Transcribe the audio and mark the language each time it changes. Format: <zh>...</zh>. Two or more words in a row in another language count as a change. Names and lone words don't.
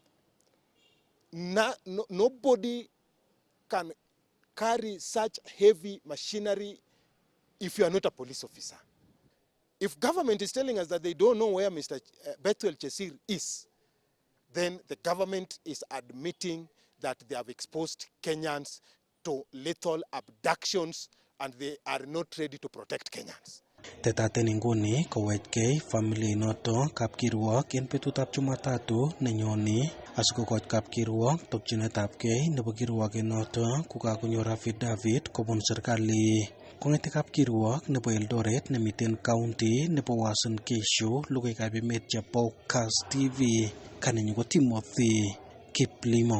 <en>Nobody can carry such heavy machinery if you are not a police officer. If government is telling us that they don't know where Mr. Bethuel Chesir is, then the government is admitting that they have exposed Kenyans to lethal abductions and they are not ready to protect Kenyans.</en> <kln>Tetaten inguni kowechkei familia inoto kapkirwok en betutab Jumatatu nenyoni asikokoch kapkirwok tokyinetabgei nebo kirwoket noto kokakonyor affidavit kobun serikali. Kong'ete kapkirwok nebo Eldoret nemiten county nebo Uasin Gishu logoiwekab emet chebo KASS TV kanenyu ko Timothy Kiplimo.</kln>